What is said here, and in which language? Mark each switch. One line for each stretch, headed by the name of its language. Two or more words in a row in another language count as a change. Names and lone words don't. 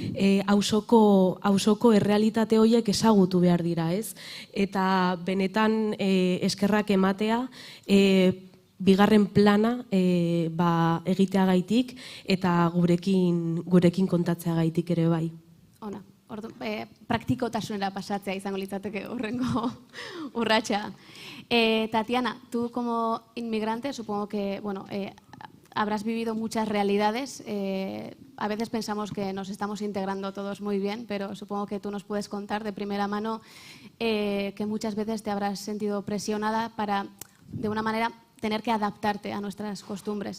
Basque: auzoko errealitate horiek ezagutu behar dira, eta benetan eskerrak ematea, bigarren plana egiteagaitik eta gurekin kontatzeagaitik ere bai. Ona, praktikotasunera pasatzea izango litzateke horrengo urratsa.
Spanish: Tatiana, tú como inmigrante supongo que, bueno, habrás vivido muchas realidades. A veces pensamos que nos estamos integrando todos muy bien, pero supongo que tú nos puedes contar de primera mano que muchas veces te habrás sentido presionada para, de una manera, tener que adaptarte a nuestras costumbres.